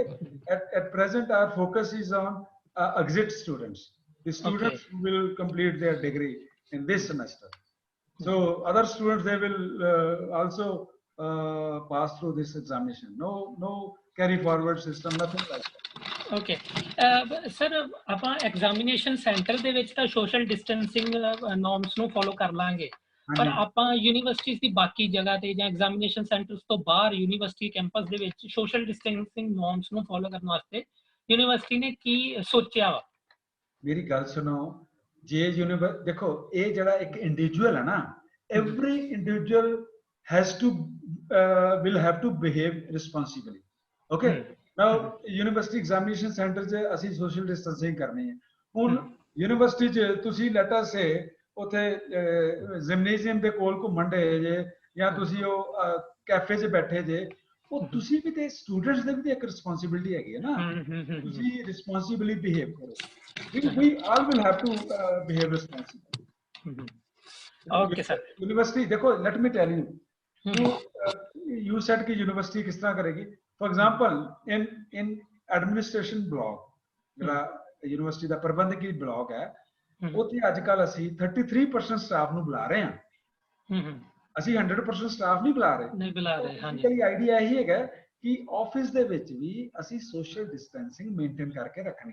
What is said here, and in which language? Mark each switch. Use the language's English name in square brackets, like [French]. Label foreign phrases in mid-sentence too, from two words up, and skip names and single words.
[English] At present, our focus is on exit students, the students who will complete their degree in this semester. So other students, they will also pass through this examination. No carry forward system, nothing like that. [Punjabi] Okay. Sir, ਆਪਾਂ [English] examination center [Punjabi] ਦੇ ਵਿੱਚ ਤਾਂ [English] social distancing norms [Punjabi] ਨੂੰ follow ਕਰ ਲਾਂਗੇ, ਪਰ ਆਪਾਂ ਯੂਨੀਵਰਸਿਟੀਜ਼ ਦੀ ਬਾਕੀ ਜਗ੍ਹਾ ਤੇ ਜਾਂ [English] examination centers [Punjabi] ਤੋਂ ਬਾਹਰ [English] university campus [Punjabi] ਦੇ ਵਿੱਚ [English] social distancing norms [Punjabi] ਨੂੰ ਫੋਲੋ ਕਰਨ ਵਾਸਤੇ ਯੂਨੀਵਰਸਿਟੀ ਨੇ ਕੀ ਸੋਚਿਆ ਵਾ? ਮੇਰੀ ਗੱਲ ਸੁਣੋ, ਜੇ ਦੇਖੋ ਇਹ ਜਿਹੜਾ ਇੱਕ ਇੰਡੀਵਿਜੂਅਲ ਹੈ ਨਾ, [English] every individual has to will have to behave responsibly. Okay, now university examination center [Punjabi] 'ਚ ਅਸੀਂ [English] social distancing [Punjabi] ਕਰਨੀ ਹੈ। ਹੁਣ ਯੂਨੀਵਰਸਿਟੀ 'ਚ ਤੁਸੀਂ [English] let us say [Punjabi] ਉੱਥੇ ਜਿਮਨੇਜ਼ੀਅਮ ਦੇ ਕੋਲ ਘੁੰਮਣ ਡੇ ਜੇ, ਜਾਂ ਤੁਸੀਂ ਉਹ ਕੈਫੇ 'ਚ ਬੈਠੇ ਜੇ, ਉਹ ਤੁਸੀਂ ਵੀ ਤੇ ਸਟੂਡੈਂਟਸ ਦੇ ਵੀ ਇੱਕ ਰਿਸਪੌਂਸਿਬਿਲਿਟੀ ਹੈਗੀ ਹੈ ਨਾ, ਤੁਸੀਂ [English] responsibly behave [Punjabi] ਕਰੋ। [English] we all will have to behave responsibly. Okay sir. University देखो, let me tell you, you said कि university [Hindi] किस तरह करेगी? [English] For example, in administration block, [Punjabi] ਜਿਹੜਾ university ਦਾ ਪ੍ਰਬੰਧਕੀ block ਹੈ, ਉੱਥੇ ਅੱਜ ਕੱਲ ਅਸੀਂ 33% ਸਟਾਫ ਨੂੰ ਬੁਲਾ ਰਹੇ ਹਾਂ। ਅਸੀਂ 100% ਸਟਾਫ ਨਹੀਂ ਬੁਲਾ ਰਹੇ। ਹਾਂਜੀ, ਆਈਡੀਆ ਇਹੀ ਹੈਗਾ ਕਿ ਆਫਿਸ ਦੇ ਵਿੱਚ ਵੀ ਅਸੀਂ [English] social distancing maintain [Punjabi] ਕਰਕੇ ਰੱਖਣੀ।